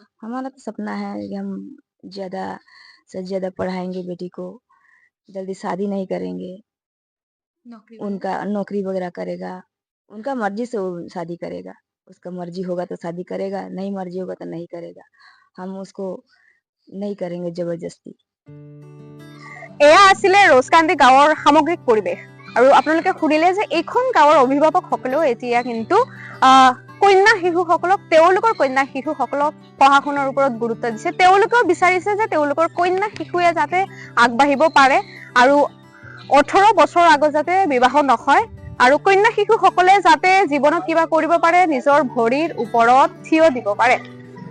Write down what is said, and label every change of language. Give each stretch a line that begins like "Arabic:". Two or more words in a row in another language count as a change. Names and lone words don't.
Hindi: हमारा तो सपना है कि हम ज्यादा से ज्यादा पढ़ाएंगे बेटी को, जल्दी शादी नहीं करेंगे। उनका नौकरी वगैरह करेगा, उनका मर्जी से वो शादी करेगा। उसका मर्जी होगा तो शादी करेगा, नहीं मर्जी होगा तो नहीं करेगा। हम उसको नहीं करेंगे जबरदस्ती।
Assamese: এয়া আছিলে ৰছকান্দি গাঁৱৰ সামগ্ৰিক পৰিৱেশ। আৰু আপোনালোকে শুনিলে যে এইখন গাঁৱৰ অভিভাৱকসকলেও এতিয়া কিন্তু কন্যা শিশুসকলক, তেওঁলোকৰ কন্যা শিশুসকলক পঢ়া শুনাৰ ওপৰত গুৰুত্ব দিছে। তেওঁলোকেও বিচাৰিছে যে তেওঁলোকৰ কন্যা শিশুৱে যাতে আগবাঢ়িব পাৰে আৰু 18 বছৰ আগত যাতে বিবাহ নহয়, আৰু কন্যা শিশুসকলে যাতে জীৱনত কিবা কৰিব পাৰে, নিজৰ ভৰিৰ ওপৰত থিয় দিব পাৰে।